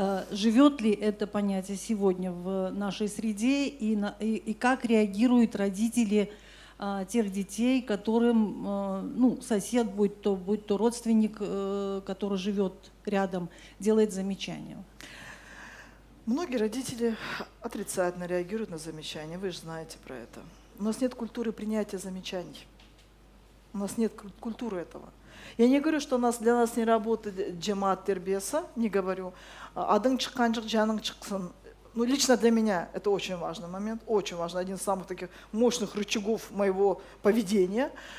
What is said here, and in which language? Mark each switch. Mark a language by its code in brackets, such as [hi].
[ru] Живет ли это понятие сегодня в нашей среде и как реагируют родители тех детей, которым сосед, будь то родственник, который живет рядом, делает замечания? Многие родители отрицательно реагируют на замечания, вы же знаете про это. У нас нет культуры принятия замечаний. У нас нет культуры этого. Я не говорю, что для нас не работает джамаат тербиясы, не говорю. [crh] Адың чыққан жоқ, жаның чықсын. [ru] Ну, лично для меня это очень важный момент, очень важный, один из самых таких мощных рычагов моего поведения.